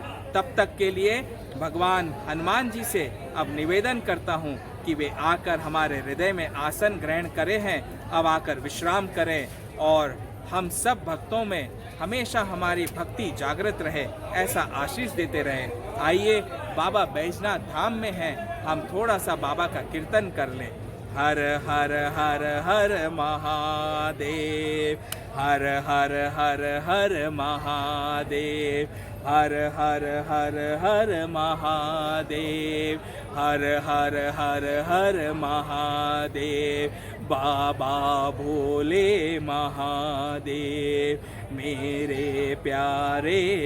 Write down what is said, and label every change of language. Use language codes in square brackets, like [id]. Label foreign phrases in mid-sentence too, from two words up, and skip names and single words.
[hi] तब तक के लिए भगवान हनुमान जी से अब निवेदन करता हूँ कि वे आकर हमारे हृदय में आसन ग्रहण करे हैं, अब आकर विश्राम करें और हम सब भक्तों में हमेशा हमारी भक्ति जागृत रहे, ऐसा आशीष देते रहे। आइए, बाबा बैजनाथ धाम में हैं, हम थोड़ा सा बाबा का कीर्तन कर लें। हर हर हर हर महादेव, हर हर हर हर महादेव, हर हर हर हर महादेव, हर हर हर हर महादेव, बाबा भोले महादेव, मेरे प्यारे